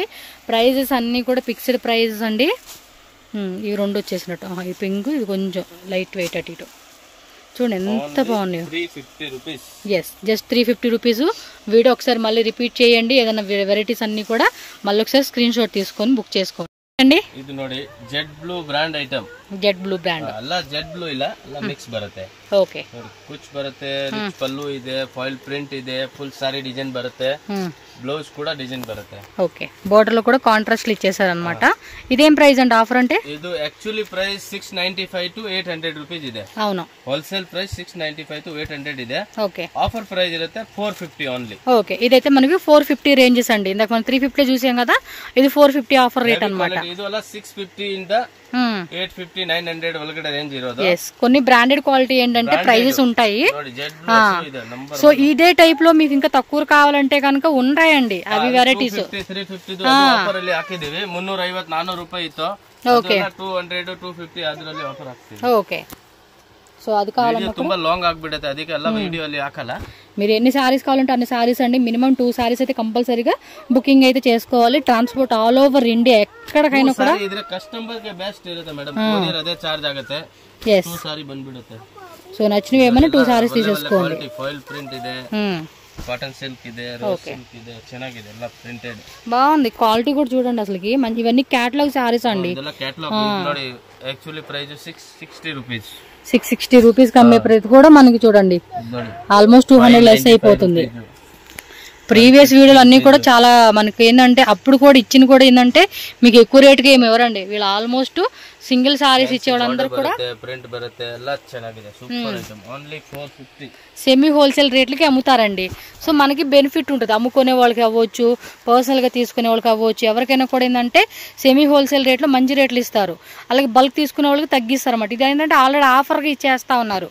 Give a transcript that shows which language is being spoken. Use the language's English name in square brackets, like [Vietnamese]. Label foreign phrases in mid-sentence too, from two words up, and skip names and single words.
[Telugu] ప్రైజెస్ అన్నీ కూడా [English] fixed prices [Telugu] అండి. ఇవి రెండు వచ్చేసినట్టు, ఈ పింక్, ఇది కొంచెం [English] light weight [Telugu] అటు ఇటు. చూడండి ఎంత బాగున్నాయి. [English] yes, just 350 rupees. [Telugu] వీడియో ఒకసారి మళ్ళీ రిపీట్ చేయండి. ఏదైనా వెరైటీస్ అన్ని కూడా మళ్ళీ ఒకసారి [English] screen shot [Telugu] తీసుకొని బుక్ చేసుకోండి అండి. [Kannada] ಇದು ನೋಡಿ ಜೆಡ್ ಬ್ಲೂ [English] ಬ್ರಾಂಡ್ ಐಟಮ್. [Kannada] ಜೆಡ್ ಬ್ಲೂ ಬ್ರಾಂಡ್ ಅಲ್ಲ, ಜೆಡ್ ಬ್ಲೂ ಇಲ್ಲ, ಎಲ್ಲ ಮಿಕ್ಸ್ ಬರುತ್ತೆ. ಓಕೆ, ಕುಚ್ ಬರುತ್ತೆ, ರಿಚ್ ಪಲ್ಲು ಇದೆ, [English] ಫಾಯಿಲ್ ಪ್ರಿಂಟ್ [Kannada] ಇದೆ, [English] ಫುಲ್ ಸಾರಿ ಡಿಸೈನ್ [Kannada] ಬರುತ್ತೆ, [Telugu] బ్లౌజ్ కూడా డిజైన్ బರುತ್ತೆ. ఓకే, బోర్డర్ లో కూడా కాంట్రాస్ట్ ఇచ్చేసారు అనమాట. ఇదేం ప్రైస్ అండి ఆఫర్ అంటే? ఇది [English] actually price 695 to 800 rupees [Telugu] ಇದೆ. అవును, [English] wholesale price 695 to 800 [Telugu] ಇದೆ. ఓకే, [English] offer price [Telugu] ఇರುತ್ತೆ 450 ఓన్లీ. ఓకే, ఇదైతే మనకి 450 రేంజెస్ అండి. ఇందాక మనం 350 చూసాం కదా, ఇది 450 [English] offer rate [Telugu] అనమాట. [Kannada] ಇದು ಅಲ್ಲ 650 ಇಂದ 850 900 ಒಳಗಡೆ ರೇಂಜ್ ಇರೋದು. [Telugu] కొన్ని [English] branded quality [Telugu] ఏంటంటే ప్రైజెస్ ఉంటాయి. సో ఇదే టైప్ లో మీకు ఇంకా తక్కువ కావాలంటే కనుక ఉంటాయండి అవి వెరైటీస్. [Kannada] 350 ಆಫರ್ ಅಲ್ಲಿ ಹಾಕಿದೀವಿ. 350 400 ರೂಪಾಯಿ ಇತ್ತು. ಓಕೆ, 200 250 ಅದರಲ್ಲಿ ಆಫರ್ ಹಾಕ್ತೀವಿ. ಓಕೆ, [Telugu] సో అది కావాలన్నా [Kannada] ತುಂಬಾ లాంగ్ ಆಗ್ಬಿಡುತ್ತೆ, ಅದಕ್ಕೆ ಎಲ್ಲ ವಿಡಿಯೋ ಅಲ್ಲಿ ಹಾಕಲ್ಲ. [Telugu] మీరు ఎన్ని శారీస్ కావాలంటే అన్ని శారీస్ అండి. మినిమం 2 శారీస్ అయితే కంపల్సరీగా బుకింగ్ అయితే చేసుకోవాలి. [English] transport all over India [Telugu] ఎక్కడికైనా కూడా [Kannada] ಕಸ್ಟಮರ್ ಗೆ ಬೆಸ್ಟ್ ಇರುತ್ತೆ ಮೇಡಮ್. ಕೊರಿಯರ್ ಅದೇ ಚಾರ್ಜ್ ಆಗುತ್ತೆ. 2 ಸಾರಿ ಬಂದ್ಬಿಡುತ್ತೆ. [Telugu] సో నచ్చినవి ఏమైనా 2 శారీస్ తీసేసుకోండి. [English] foil print [Kannada] ಇದೆ, [English] cotton silk [Kannada] ಇದೆ, [English] rose silk [Kannada] ಇದೆ, ಚೆನ್ನಾಗಿದೆ ಎಲ್ಲ ప్రింటెడ్. [Telugu] బాగుంది క్వాలిటీ కూడా చూడండి అసలుకి మంచి. ఇవన్నీ [English] catalog sarees [Telugu] అండి. [Kannada] ಇದೆಲ್ಲ ಕ್ಯಾಟಲಾಗ್ ನೋಡಿ. [English] actually price 660 rupees. [Telugu] 660 రూపీస్ అమ్మే ప్రైస్ కూడా మనకి చూడండి ఆల్మోస్ట్ 200 లెస్ అయిపోతుంది. ప్రీవియస్ వీడియోలు అన్ని కూడా చాలా మనకి ఏంటంటే అప్పుడు కూడా ఇచ్చిన కూడా ఏంటంటే మీకు ఎక్కువ రేటుకి ఏమి ఎవరండి వీళ్ళు ఆల్మోస్ట్ [English] single sarees [Telugu] ఇచ్చే వాళ్ళందరూ కూడా [Kannada] ప్రింట్ బರುತ್ತೆ ಎಲ್ಲ ಚೆನ್ನಾಗಿದೆ. [English] super item. only 450 semi wholesale [Telugu] రేట్లకి అమ్ముతారండి. సో మనకి బెనిఫిట్ ఉంటుంది. అమ్ముకునే వాళ్ళకి అవ్వచ్చు, పర్సనల్గా తీసుకునే వాళ్ళకి అవ్వచ్చు, ఎవరికైనా కూడా ఏంటంటే [English] semi wholesale [Telugu] రేట్లో మంచి రేట్లు ఇస్తారు. అలాగే బల్క్ తీసుకునే వాళ్ళకి తగ్గిస్తారు అన్నమాట. ఇది ఏంటంటే ఆల్రెడీ ఆఫర్గా ఇచ్చేస్తా ఉన్నారు.